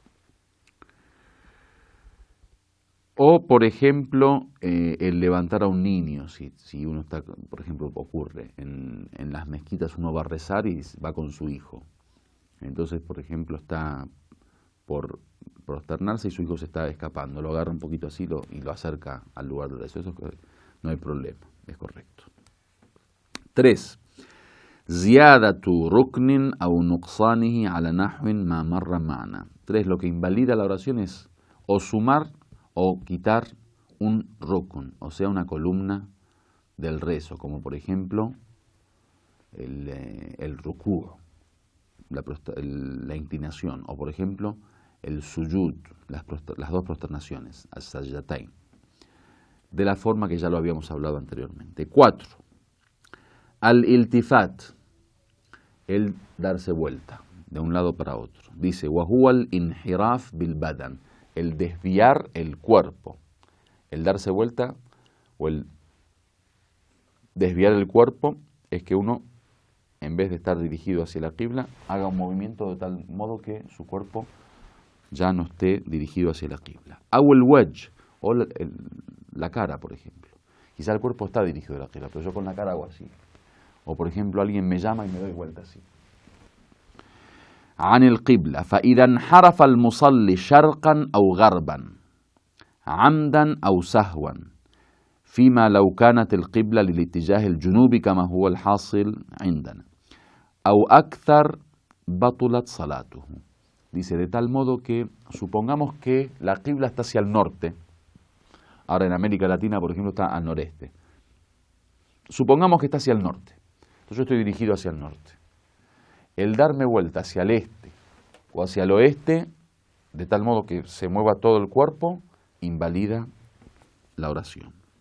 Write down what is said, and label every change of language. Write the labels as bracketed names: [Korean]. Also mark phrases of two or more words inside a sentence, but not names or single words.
[Spanish] O, por ejemplo, el levantar a un niño, si uno está, por ejemplo, ocurre, en las mezquitas uno va a rezar y va con su hijo. Entonces, por ejemplo, está por prosternarse y su hijo se está escapando. Lo agarra un poquito así y lo acerca al lugar del rezo. Eso no hay problema, es correcto. 3. [Arabic] زيادة ركن أو نقصانه على نحو ما مر معنا. 3. [Spanish] Lo que invalida la oración es o sumar o quitar un rukn, o sea, una columna del rezo, como por ejemplo el rukú, la inclinación, o por ejemplo el sujud, las dos prosternaciones, as-sajdatayn, de la forma que ya lo habíamos hablado anteriormente. 4. Al-iltifat, el darse vuelta de un lado para otro. Dice, [Arabic] وهو الانحراف بالبدن, [Spanish] el desviar el cuerpo. El darse vuelta o el desviar el cuerpo es que uno, en vez de estar dirigido hacia la qibla, haga un movimiento de tal modo que su cuerpo ya no esté dirigido hacia la qibla. Aw el wajh, o la cara, por ejemplo. Quizá el cuerpo está dirigido a la qibla, pero yo con la cara hago así. O por ejemplo, alguien me llama y me doy vuelta así. [Arabic] عن القبلة فإذا انحرف المصلي شرقا أو غربا عمدا أو سهوا فيما لو كانت القبلة للاتجاه الجنوبي كما هو الحاصل عندنا أو أكثر بطلت صلاته. [Spanish] Dice, de tal modo que supongamos que la qibla está hacia el norte. Ahora en América Latina, por ejemplo, está al noreste. Supongamos que está hacia el norte. Entonces yo estoy dirigido hacia el norte. El darme vuelta hacia el este o hacia el oeste, de tal modo que se mueva todo el cuerpo, invalida la oración.